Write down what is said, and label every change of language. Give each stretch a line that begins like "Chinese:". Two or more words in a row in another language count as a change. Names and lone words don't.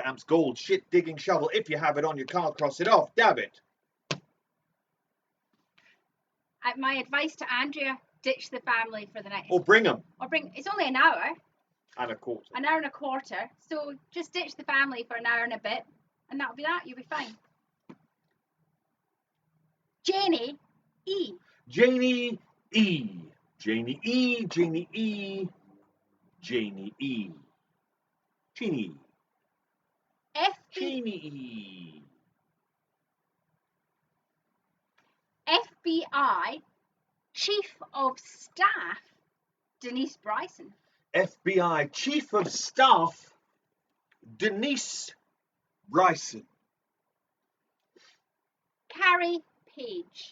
English: Amp's gold shit digging shovel. If you have it on your car, cross it off. Dab it. My advice to Andrea: ditch the family for the night. Or bring them. It's only an hour. And a quarter. An hour and a quarter. So just ditch the family for an hour and a bit, and that'll be that. You'll be fine. Janie E. Janie E. Janie E. Janie E. Janie E. Janie. Janie. FBI Chief of Staff Denise Bryson. FBI Chief of Staff Denise Bryson. Carrie Page.